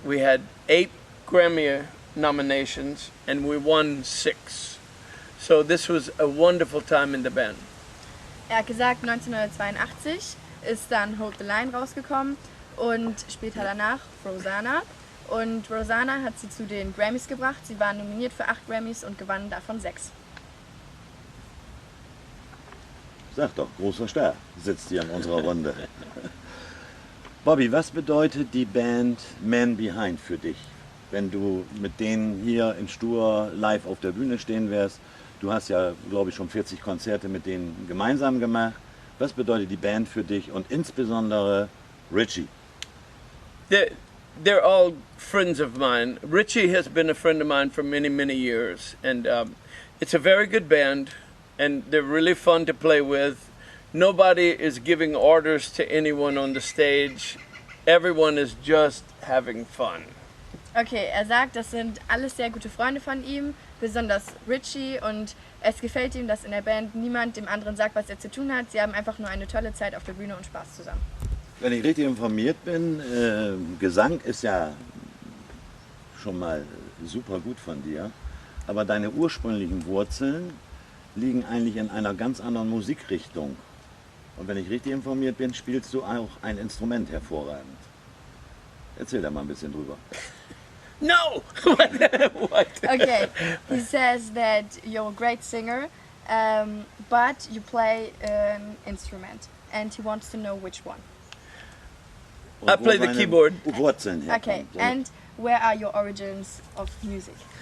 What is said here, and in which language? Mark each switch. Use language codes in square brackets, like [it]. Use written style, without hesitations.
[en] We had 8 Grammy nominations and we won 6. So this was a wonderful time in the band. [de] Er hat gesagt, 1982 ist dann Hold the Line rausgekommen und später danach Rosanna. Und Rosanna hat sie zu den Grammys gebracht. Sie war nominiert für 8 Grammys und gewann davon 6. Sag doch, großer Star sitzt hier in unserer Runde. Bobby, was bedeutet die Band Man Behind für dich? Wenn du mit denen hier in Stur live auf der Bühne stehen wärst, du hast ja, glaube ich, schon 40 Konzerte mit denen gemeinsam gemacht. Was bedeutet die Band für dich und insbesondere Richie? [en] They're all friends of mine. Richie has been a friend of mine for many, many years, and it's a very good band, and they're really fun to play with. Nobody is giving orders to anyone on the stage. Everyone is just having fun. [de] Okay, er sagt, das sind alles sehr gute Freunde von ihm, besonders Richie, und es gefällt ihm, dass in der Band niemand dem anderen sagt, was er zu tun hat. Sie haben einfach nur eine tolle Zeit auf der Bühne und Spaß zusammen. Wenn ich richtig informiert bin, Gesang ist ja schon mal super gut von dir, aber deine ursprünglichen Wurzeln liegen eigentlich in einer ganz anderen Musikrichtung. Und wenn ich richtig informiert bin, spielst du auch ein Instrument hervorragend. Erzähl da mal ein bisschen drüber. [en] No! What? Okay, he says that you're a great singer, but you play an instrument, and he wants to know which one. [de] Und [en] I play [de] wo [en] the [de] deine [en] keyboard. [de] Wurzeln herkommen. [en] Okay, and where are your origins of music?